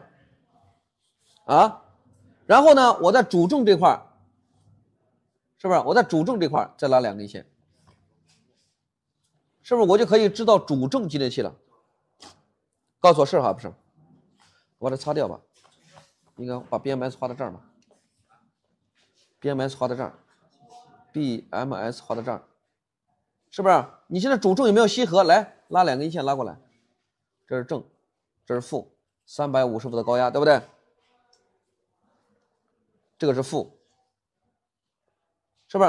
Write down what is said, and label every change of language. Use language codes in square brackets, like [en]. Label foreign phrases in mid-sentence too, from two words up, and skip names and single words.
[zh] 啊？然後呢，我在主正這塊。是不是我在主正這塊再拉2根線？是不是我就可以知道主正繼電器了？告訴我是哈不是？我把它擦掉吧，應該把 BMS 畫到這兒吧。BMS 畫到這兒 ，BMS 畫到這兒，是不是？你現在主正有沒有吸合？來拉2根線拉過來，這是正，這是負，350伏的高壓，對不對？這個是負。是不是？